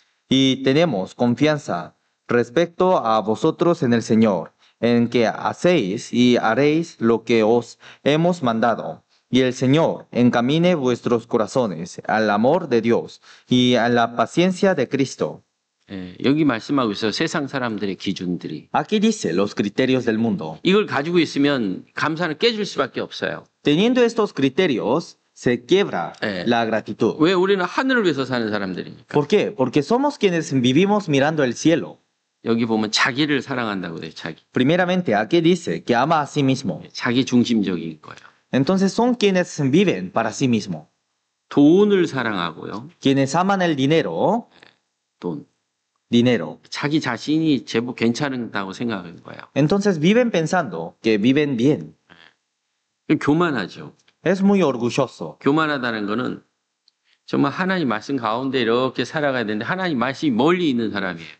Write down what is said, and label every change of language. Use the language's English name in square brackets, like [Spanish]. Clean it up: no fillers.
[Spanish] Y tenemos confianza respecto a vosotros en el Señor, en que hacéis y haréis lo que os hemos mandado. Y el Señor encamine vuestros corazones al amor de Dios y a la paciencia de Cristo. [Korean] 예, 여기 말씀하고 있어요. 세상 사람들의 기준들이. [Spanish] Aquí dice los criterios del mundo. [Korean] 이걸 가지고 있으면 감사는 깨질 수밖에 없어요. [Spanish] Teniendo estos criterios, se quiebra la gratitud. [Korean] 왜 우리는 하늘을 위해서 사는 사람들이니까. [Spanish] ¿Por qué? Porque somos quienes vivimos mirando el cielo. [Korean] 여기 보면 자기를 사랑한다고 돼요. 자기. [Spanish] Primeramente, aquí dice que ama a sí mismo. [Korean] 자기 중심적인 거예요. [Spanish] Entonces son quienes viven para sí mismo. [Korean] 돈을 사랑하고요. [Spanish] Quienes aman el dinero, [Korean] 돈. [Spanish] dinero. [Korean] 자기 자신이 제법 괜찮다고 생각하는 거예요. [Spanish] Entonces viven pensando que viven bien. [Korean] 교만하죠. [Spanish] Es muy orgulloso. [Korean] 교만하다는 거는 정말 하나님 말씀 가운데 이렇게 살아가야 되는데 하나님 말씀이 멀리 있는 사람이에요.